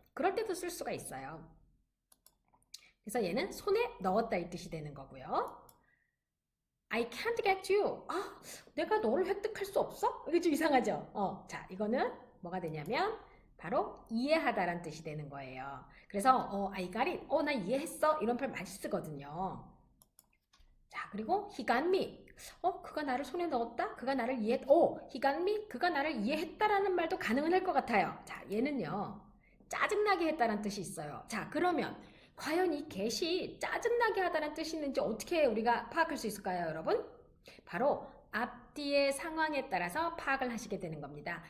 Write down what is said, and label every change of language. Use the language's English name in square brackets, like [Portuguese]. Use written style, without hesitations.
[Korean] 그럴 때도 쓸 수가 있어요. 그래서 얘는 손에 넣었다 이 뜻이 되는 거고요. [English] I can't get you. [Korean] 내가 너를 획득할 수 없어? 이게 좀 이상하죠? 자, 이거는 뭐가 되냐면 바로 이해하다란 뜻이 되는 거예요. 그래서 [English] I got it. [Korean] 나 이해했어. 이런 표현 많이 쓰거든요. 자, 그리고 [English] he got me. [Korean] 그가 나를 손에 넣었다? 그가 나를 [English] he got me. [Korean] 그가 나를 이해했다라는 말도 가능은 할 것 같아요. 자, 얘는요. 짜증나게 했다는 뜻이 있어요. 자, 그러면 과연 이 get이 짜증나게 하다는 뜻이 있는지 어떻게 우리가 파악할 수 있을까요, 여러분? 바로 앞뒤의 상황에 따라서 파악을 하시게 되는 겁니다.